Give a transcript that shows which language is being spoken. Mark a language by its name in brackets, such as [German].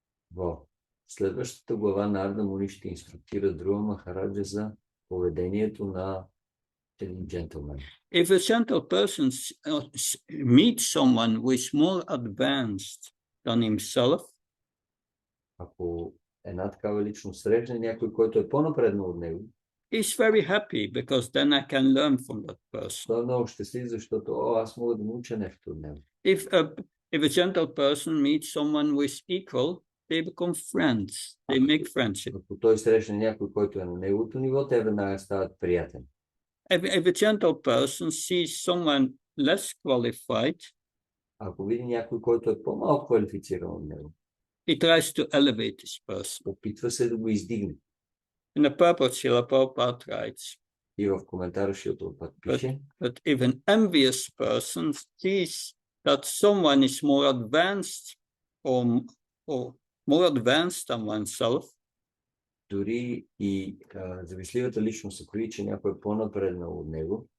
[Bulgarian] В следващата глава Нарада Муни ще инструктира Dhruva Махараджа за поведението на един джентълмен. [English] If a gentle person meets someone who is more advanced than himself, [Bulgarian] Ако една такава личност срещне някой, който е по-напреднал от него, [English] he's very happy because then I can learn from that person. [Bulgarian] той е много щастлив, защото аз мога да науча нещо от него. [English] If a gentle person meets someone who is equal, they become friends. They make friendship. [Bulgarian] Ако той срещне някой, който е на неговото ниво, те веднага стават приятели. [English] If a gentle person sees someone less qualified, [Bulgarian] Ако види някой, който е по-малко квалифициран от него, [English] he tries to elevate this person. [Bulgarian] опитва се да го издигне. [English] In the purport, Srila Prabhupada writes, [Bulgarian] И в коментара Шилтопът пише, [English] but if an envious person sees that someone is more advanced or more advanced than oneself, [Bulgarian] дори и завистливата личност, ако види, че някой е по-напреднал от него,